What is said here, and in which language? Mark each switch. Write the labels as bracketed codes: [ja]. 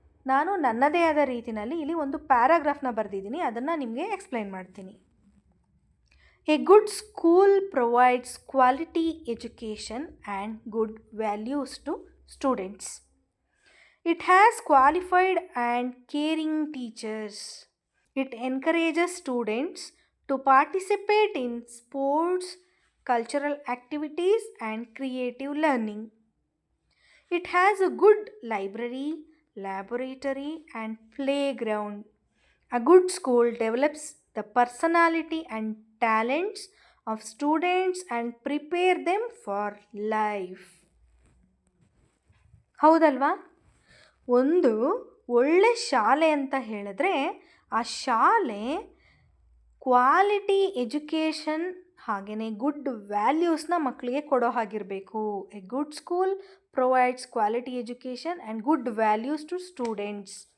[kn] ನಾನು ನನ್ನದೇ ಆದ ರೀತಿಯಲ್ಲಿ ಇಲ್ಲಿ ಒಂದು ಪ್ಯಾರಾಗ್ರಾಫ್ನ ಬರೆದಿದ್ದೀನಿ, ಅದನ್ನು ನಿಮಗೆ ಎಕ್ಸ್ಪ್ಲೈನ್ ಮಾಡ್ತೀನಿ. [en] A good school provides quality education and good values to students. It has qualified and caring teachers. It encourages students to participate in sports, cultural activities, and creative learning. It has a good library, laboratory, and playground. A good school develops the personality and talents of students and prepare them for life. [kn] ಹೌದಲ್ವಾ? ಒಂದು ಒಳ್ಳೆ ಶಾಲೆ ಅಂತ ಹೇಳಿದ್ರೆ ಆ ಶಾಲೆ quality education ಹಾಗೆಯೇ good ವ್ಯಾಲ್ಯೂಸ್ನ ಮಕ್ಕಳಿಗೆ ಕೊಡೋ ಹಾಗಿರಬೇಕು. [en] A good school provides quality education and good values to students.